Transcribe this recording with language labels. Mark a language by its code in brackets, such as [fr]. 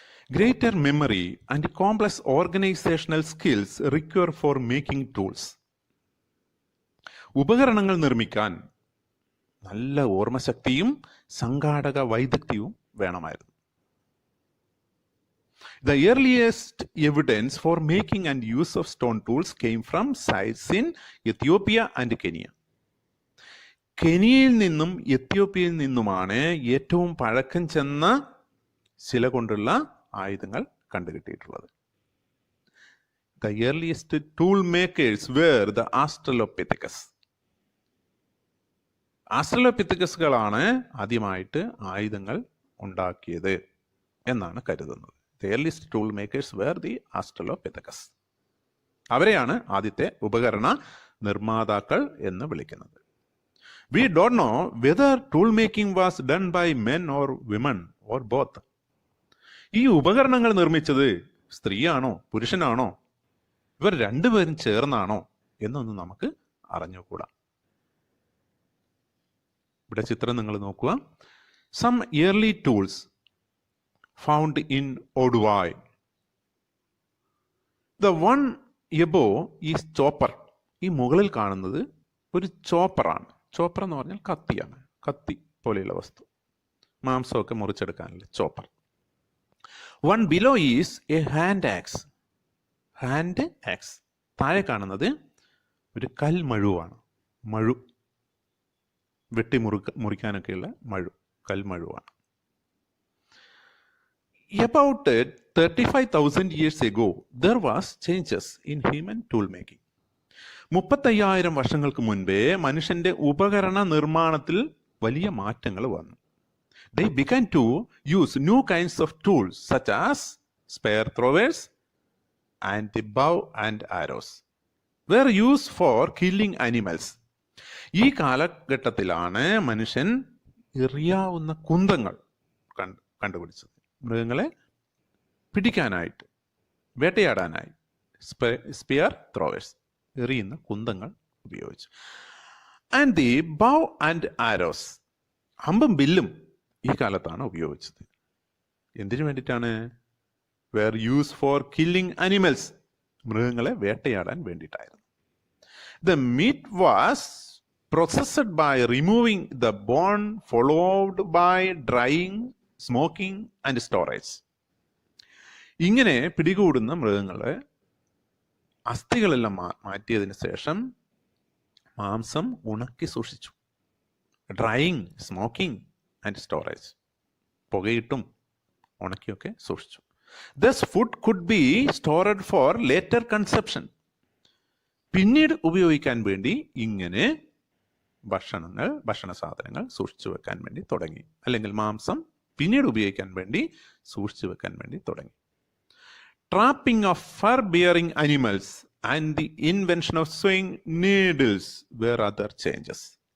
[en] Greater memory and complex organisational skills require for making tools. [ml] ഉപകരണങ്ങൾ നിർമ്മിക്കാൻ നല്ല ഓർമ്മശക്തിയും സംഘാടക വൈദഗ്ധ്യവും വേണമായിരുന്നു. [en] The earliest evidence for making and use of stone tools came from sites in Ethiopia and Kenya. [ml] കെനിയയിൽ നിന്നും എത്യോപ്യയിൽ നിന്നുമാണ് ഏറ്റവും പഴക്കം ചെന്ന ശില കൊണ്ടുള്ള ആയുധങ്ങൾ കണ്ടുകിട്ടിയിട്ടുള്ളത്. [en] The earliest tool makers were the Australopithecus. [ml] ആസ്ട്രലോപിത്തക്കസുകളാണ് ആദ്യമായിട്ട് ആയുധങ്ങൾ ഉണ്ടാക്കിയത് എന്നാണ് കരുതുന്നത്. [en] The earliest tool makers were the Australopithecus. [ml] അവരെയാണ് ആദ്യത്തെ ഉപകരണ നിർമ്മാതാക്കൾ എന്ന് വിളിക്കുന്നത്. [en] We don't know whether tool making was done by men or women or both. [ml] ഈ ഉപകരണങ്ങൾ നിർമ്മിച്ചത് സ്ത്രീയാണോ പുരുഷനാണോ ഇവർ രണ്ടുപേരും ചേർന്നാണോ എന്നൊന്നും നമുക്ക് അറിഞ്ഞുകൂടാ. ഇവിടെ ചിത്രം നിങ്ങൾ നോക്കുക. [en] Some early tools found in Oduai. The one above is chopper. [ml] ഈ മുകളിൽ കാണുന്നത് ഒരു ചോപ്പറാണ്. ചോപ്പർ എന്ന് പറഞ്ഞാൽ കത്തിയാണ്. കത്തി പോലെയുള്ള വസ്തു, മാംസമൊക്കെ മുറിച്ചെടുക്കാനുള്ള chopper. [en] One below is a hand axe. Hand axe. [ml] താഴെ കാണുന്നത് ഒരു കൽമഴുവാണ്. മഴു, വെട്ടി മുറിക്കാനൊക്കെയുള്ള മഴു, കൽമഴുവാണ്. [en] About 35,000 years ago, there was changes in human tool making. [ml] 35,000 വർഷങ്ങൾക്ക് മുൻപേ മനുഷ്യന്റെ ഉപകരണ നിർമ്മാണത്തിൽ വലിയ മാറ്റങ്ങൾ വന്നു. [en] They began to use new kinds of tools such as spear throwers and the bow and arrows were used for killing animals. [ml] ഈ കാലഘട്ടത്തിലാണ് മനുഷ്യൻ എറിയാവുന്ന കുന്തങ്ങൾ കണ്ടുപിടിച്ചത്. മൃഗങ്ങളെ പിടിക്കാനായിട്ട്, വേട്ടയാടാനായി സ്പിയർ ത്രോവേഴ്സ്, എറിയുന്ന കുന്തങ്ങൾ ഉപയോഗിച്ചു. [en] and the bow and arrows, [ml] അമ്പും ബില്ലും ഈ കാലത്താണ് ഉപയോഗിച്ചത്. എന്തിനു വേണ്ടിയിട്ടാണ്? [en] were use for killing animals, [ml] മൃഗങ്ങളെ വേട്ടയാടാൻ വേണ്ടിയിട്ടായിരുന്നു. [en] The meat was processed by removing the bone, followed by drying, smoking and storage. [ml] ഇങ്ങനെ പിടികൂടുന്ന മൃഗങ്ങളെ അസ്ഥികളെല്ലാം മാറ്റിയതിന് ശേഷം മാംസം ഉണക്കി സൂക്ഷിച്ചു. [en] drying, smoking and storage, [ml] പുകയിട്ടും ഉണക്കിയൊക്കെ സൂക്ഷിച്ചു. [en] Thus food could be stored for later consumption. [ml] പിന്നീട് ഉപയോഗിക്കാൻ വേണ്ടി ഇങ്ങനെ ഭക്ഷണ സാധനങ്ങൾ സൂക്ഷിച്ചു വെക്കാൻ വേണ്ടി തുടങ്ങി. അല്ലെങ്കിൽ മാംസം പിന്നീട് ഉപയോഗിക്കാൻ വേണ്ടി സൂക്ഷിച്ചു വെക്കാൻ വേണ്ടി തുടങ്ങി. [en] Trapping of fur bearing animals and the invention of sewing needles were other changes.